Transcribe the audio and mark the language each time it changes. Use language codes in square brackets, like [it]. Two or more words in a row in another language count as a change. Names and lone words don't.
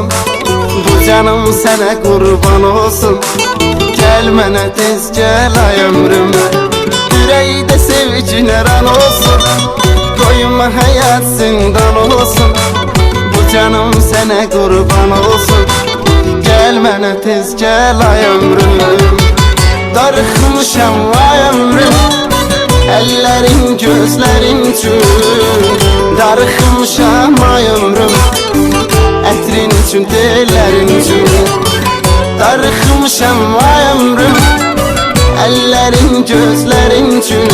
[tr] Bu canım sana kurban olsun, [az] gel mənə tez gel ay ömrüm. [tr] Yüreğde sevgine ram olsun, koyma hayat zindan olsun. Bu canım sana kurban olsun, [az] gel mənə tez gel ay ömrüm. Darıxmışam ay ömrüm, ellerin gözlerin üçün. Darıxmışam ay ömrüm, ətrin üçün, tellərin üçün. Darıxmışam ay ömrüm, ellerin gözlerin üçün.